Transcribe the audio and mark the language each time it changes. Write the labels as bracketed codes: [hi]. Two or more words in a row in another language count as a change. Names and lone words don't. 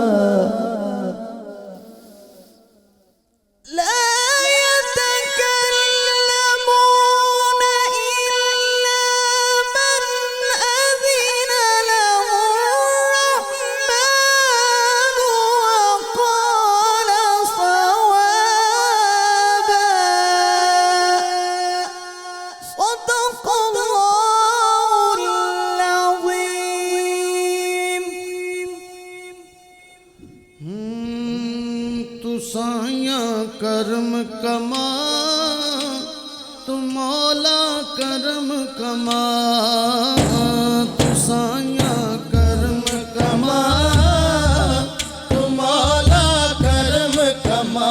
[ar] لا يتكلمون إلا من أذن له الرحمن وقال صوابا. صدق الله العظيم. [hi] तू साया करम कमा, तू मौला करम कमा। तू साया करम कमा, तू मौला करम कमा।